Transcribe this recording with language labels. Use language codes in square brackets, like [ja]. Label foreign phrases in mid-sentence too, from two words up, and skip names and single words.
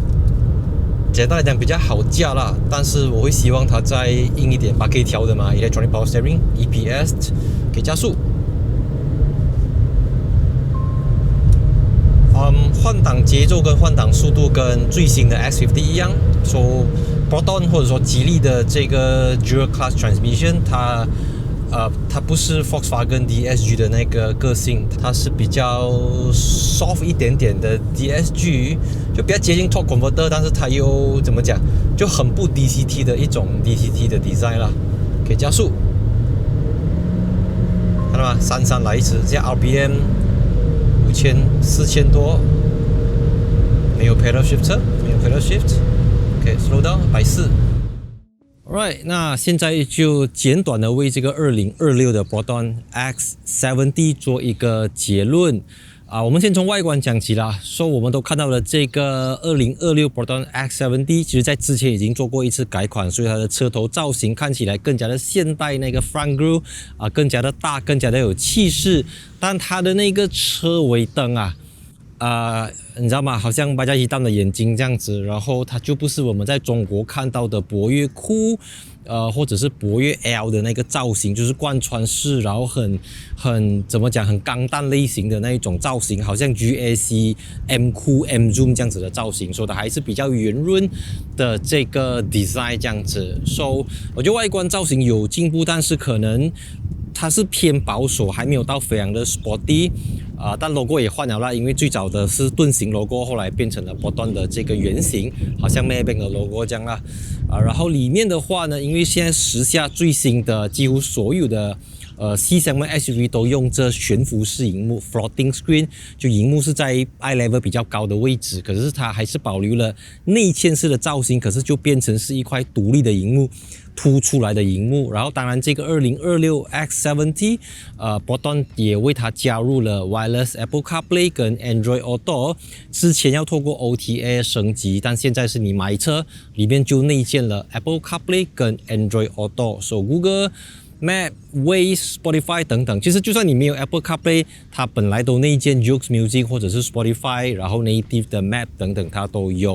[zh] 簡單來講比較好駕啦，但是我會希望它再硬一點，把可以調的嘛 ， [en] Electronic Power Steering、 [zh] EPS 可以加速。換擋節奏跟換擋速度跟最新的 X50 一樣，說 Proton 或者說吉利的這個 [en] Dual Clutch Transmission， [zh] 它不是 Volkswagen DSG 的那個個性，它是比較 soft 一點點的 DSG， 就比較接近 [en] Torque Converter， [zh] 但是它又怎麼講，就很不 DCT 的一種 DCT 的 design 啦。可以加速，看到嗎？姍來遲，這樣 RPM 5000、4000多，沒有 [en] pedal shift， [zh] 沒有 [en] pedal shift。 OK，slow down， [zh] 140。Alright，那現在就簡短的為這個2026的 Proton X70 做一個結論。我們先從外觀講起啦。我們都看到了這個2026 Proton X70， 其實在之前已經做過一次改款，所以它的車頭造型看起來更加的現代，那個 [en] front grille [zh] 更加的大，更加的有氣勢。但它的那個車尾燈你知道嗎？好像巴加伊蛋的眼睛這樣子，然後它就不是我們在中國看到的博越酷，或者是博越 L 的那個造型，就是貫穿式，然後很怎麼講，很鋼彈類型的那一種造型，好像 GAC、M 酷、M Zoom 這樣子的造型，所以它還是比較圓潤的這個 design 這樣子。我覺得外觀造型有進步，但是可能它是偏保守，還沒有到非常的 sporty。但 logo 也換了啦，因為最早的是盾形 logo， 後來变成了Proton的這個圓形，好像 Maybank 的 logo 這樣啦。然後裡面的話呢，因為現在時下最新的幾乎所有的C7 SUV 都用這懸浮式螢幕 [en] floating screen， [zh] 就螢幕是在 [en] eye level [zh] 比較高的位置，可是它還是保留了內嵌式的造型，可是就變成是一塊獨立的螢幕，凸出來的螢幕。然後當然這個2026 X70 Proton 也為它加入了 Wireless Apple CarPlay 跟 Android Auto， 之前要透過 OTA 升級，但現在是你買車裡面就內建了 Apple CarPlay 跟 Android Auto， Google Map、Waze、Spotify 等等，其實就算你沒有 Apple CarPlay， 它本來都內建 Joox Music 或者是 Spotify， 然後 Native 的 Map 等等它都有。